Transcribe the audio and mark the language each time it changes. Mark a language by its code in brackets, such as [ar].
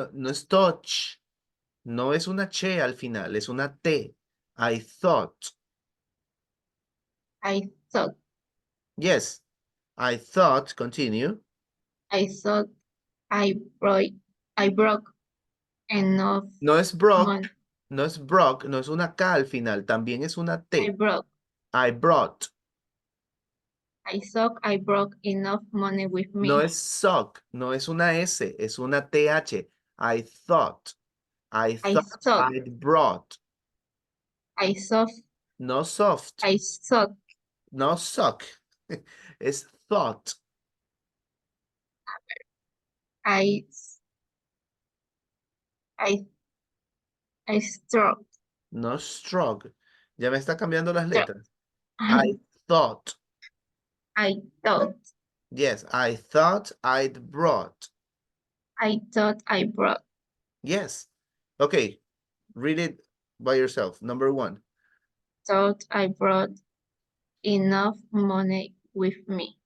[es] No es touch. No es una che al final, es una T. [en] I thought. I thought. Yes. I thought, continue. I thought I broke enough [es] No es broke, [en] money. [es] no es broke, no es una K al final, también es una T. [en] I broke. I brought. I thought I broke enough money with me. [es] No es sock, no es una S, es una TH. [en] I thought. I thought I'd brought. I thought. No soft. I thought. [es] No sock. Es thought. [en] I I I struck. No strug. [es] Ya me está cambiando las [en] Struck. letras. I thought. I thought. Yes, I thought I'd brought. I thought I brought. Yes. Okay, read it by yourself. Number 1. Thought I brought enough money with me.